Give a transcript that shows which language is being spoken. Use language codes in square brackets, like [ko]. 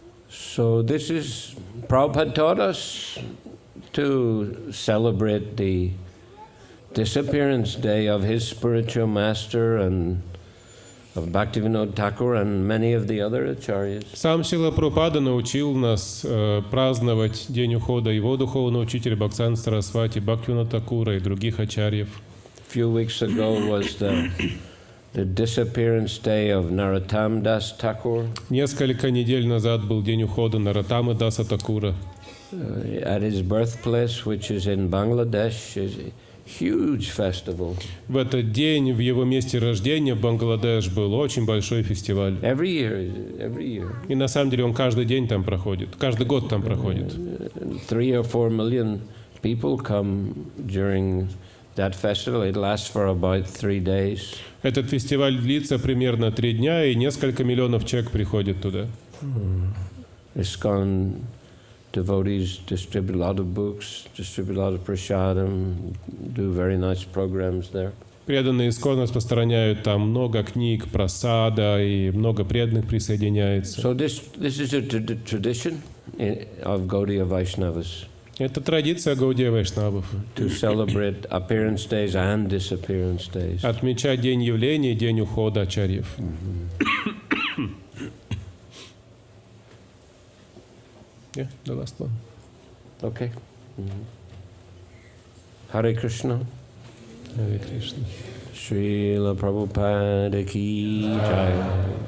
[en] So this is, Prabhupada taught us to celebrate the disappearance day of his spiritual master and of Bhaktivinoda Thakur and many of the other acharyas. [ru] Сам Шрила Прабхупада научил нас праздновать день ухода его духовного учителя Бхактисиданта Сарасвати, Бхактивинода Thakura и других ачарьев. [en] A few weeks ago was the disappearance day of Narottam Das Thakur. [ru] Несколько недель назад был день ухода Нароттамы Даса Такура. [en] At his birthplace, which is in Bangladesh, is a huge festival. [ru] В этот день в его месте рождения в Бангладеш был очень большой фестиваль. [en] Every year. [ru] И на самом деле он каждый день там проходит, каждый год там проходит. [en] 3 or 4 million people come during that festival. It lasts for about 3 days. [ru] Этот фестиваль длится примерно 3 дня, и несколько миллионов человек приходят туда. [en] ISKCON devotees distribute a lot of books, distribute a lot of prasadam, do very nice programs there. [ru] Преданные ИСККОН распространяют там много книг, просада, и много преданных присоединяется. [en] So this is a tradition of Gaudiya Vaishnavas. [ru] Это традиция Гаудия Вайшнавов. [en] To celebrate appearance days and disappearance days. [ru] Отмечать день явления и день ухода ачарьев. [en] Yeah, the last one. Okay. Hare Krishna. Hare Krishna. [hi] Srila Prabhupada ki jai.